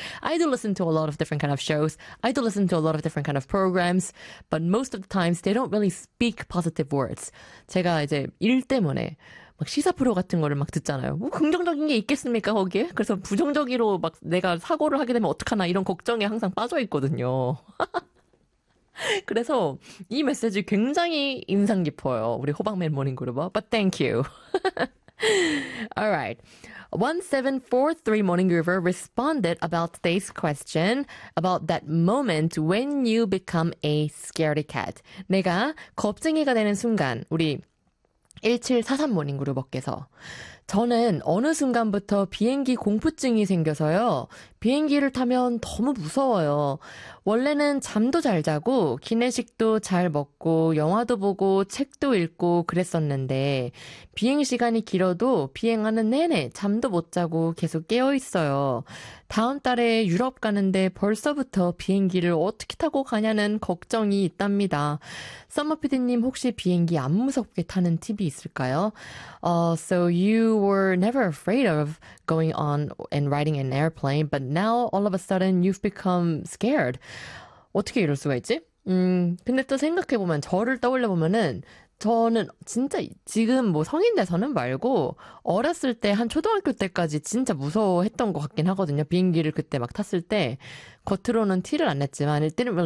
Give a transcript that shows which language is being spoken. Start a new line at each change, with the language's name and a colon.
English: I do listen to a lot of different kind of shows I do listen to a lot of different kind of programs but most of the times they don't really speak positive words
Korean: 제가 이제 일 때문에 막 시사 프로 같은 거를 막 듣잖아요 뭐 긍정적인 게 있겠습니까 거기에 그래서 부정적으로 막 내가 사고를 하게 되면 어떡하나 이런 걱정에 항상 빠져 있거든요 그래서 이 메시지 굉장히 인상 깊어요. 우리 호박맨 모닝 그룹어.
English: But thank you. Alright. 1743 Morning Groover responded about today's question about that moment when you become a scaredy cat.
Korean: 내가 겁쟁이가 되는 순간 우리 1743 모닝 그룹어께서 저는 어느 순간부터 비행기 공포증이 생겨서요. 비행기를 타면 너무 무서워요. 원래는 잠도 잘 자고 기내식도 잘 먹고 영화도 보고 책도 읽고 그랬었는데 비행시간이 길어도 비행하는 내내 잠도 못 자고 계속 깨어있어요. 다음 달에 유럽 가는데 벌써부터 비행기를 어떻게 타고 가냐는 걱정이 있답니다. 썸머피디님 혹시 비행기 안 무섭게 타는 팁이 있을까요?
English: So you were never afraid of going on and riding an airplane, but now all of a sudden you've become scared.
Korean: 어떻게 이럴 수가 있지? 근데 또 생각해보면 저를 떠올려보면은 저는 진짜 지금 뭐 성인 돼서는 말고 어렸을 때 한 초등학교 때까지 진짜 무서워했던 것 같긴 하거든요. 비행기를 그때 막 탔을 때 겉으로는 티를 안 냈지만
English: it didn't really